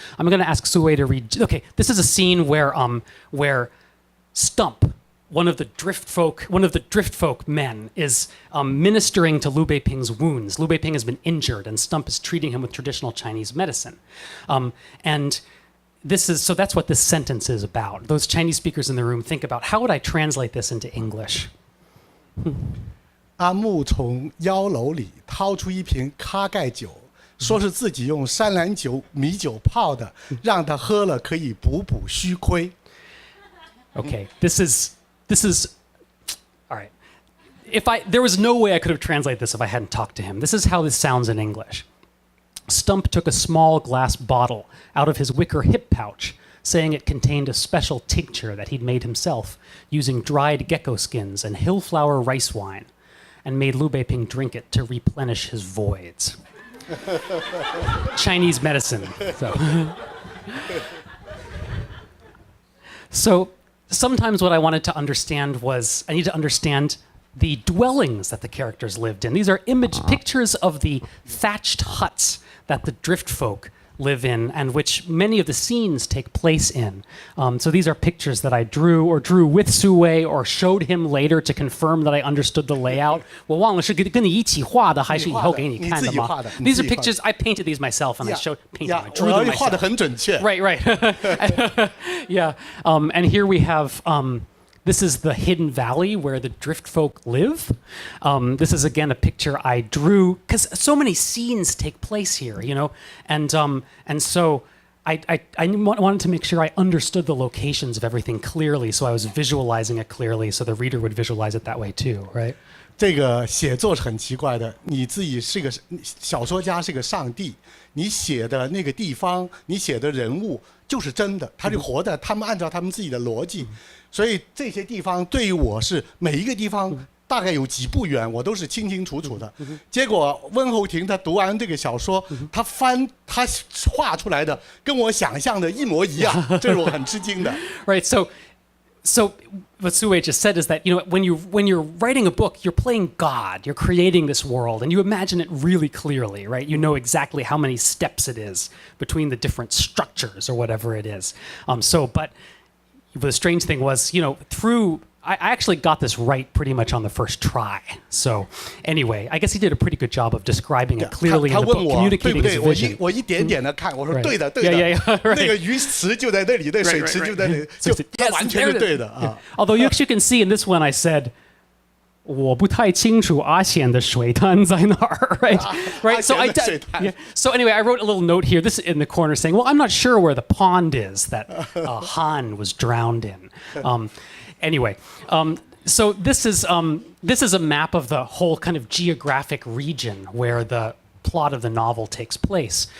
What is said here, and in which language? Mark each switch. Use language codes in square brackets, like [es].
[en] I'm going to ask Su Wei to read. Okay, this is a scene where Stump, one of the drift folk men, is ministering to Liu Beiping's wounds. Liu Beiping has been injured, and Stump is treating him with traditional Chinese medicine. And so that's what this sentence is about. Those Chinese speakers in the room think about, how would I translate this into English? [zh] 阿木从腰篓里掏出一瓶咖盖酒，说是自己用山兰酒米酒泡的，让他喝了可以补虚亏。 [en] Okay, this is all right. There was no way I could have translated this if I hadn't talked to him. This is how this sounds in English. Stump took a small glass bottle out of his wicker hip pouch, saying it contained a special tincture that he'd made himself using dried gecko skins and hillflower rice wine, and made Liu Beiping drink it to replenish his voids. Chinese medicine. So sometimes what I wanted to understand was I need to understand the dwellings that the characters lived in. These are pictures of the thatched huts that the drift folk live in and which many of the scenes take place in. So these are pictures that I drew with Su Wei or showed him later to confirm that I understood the layout. [zh] 我忘了是跟你一起画的还是以后给你看的吗？ [en] These are pictures, I painted these myself and I drew them myself. [zh] 画得很准确。 [en] Right. Yeah. And here we have this is the hidden valley where the drift folk live. This is again a picture I drew because so many scenes take place here, you know, and so I wanted to make sure I understood the locations of everything clearly, so I was visualizing it clearly, so the reader would visualize it that way too, right? [zh] 这个写作是很奇怪的，你自己是个小说家，是个上帝，你写的那个地方，你写的人物就是真的，他就活的，他们按照他们自己的逻辑，所以这些地方对于我是每一个地方大概有几步远，我都是清清楚楚的。结果温厚庭他读完这个小说，他画出来的跟我想象的一模一样，这是我很吃惊的。 [en] Right. So what Su Wei just said is that, you know, when you're writing a book, you're playing God, you're creating this world, and you imagine it really clearly, right? You know exactly how many steps it is between the different structures or whatever it is. But the strange thing was, you know, I actually got this right pretty much on the first try. So anyway, I guess he did a pretty good job of describing it clearly in the book, communicating his vision. [zh] 我一点点的看，我说对的， [en] Yeah, right. [zh] 那个鱼池就在那里，那水池就在那里，就完全是对的啊。 [en] Although you actually can see in this one, I said, [zh] 我不太清楚阿贤的水滩在哪儿, [en] right? Right. So anyway, I wrote a little note here. This in the corner saying, well, I'm not sure where the pond is that Han was drowned in. Anyway, so this is a map of the whole kind of geographic region where the plot of the novel takes place.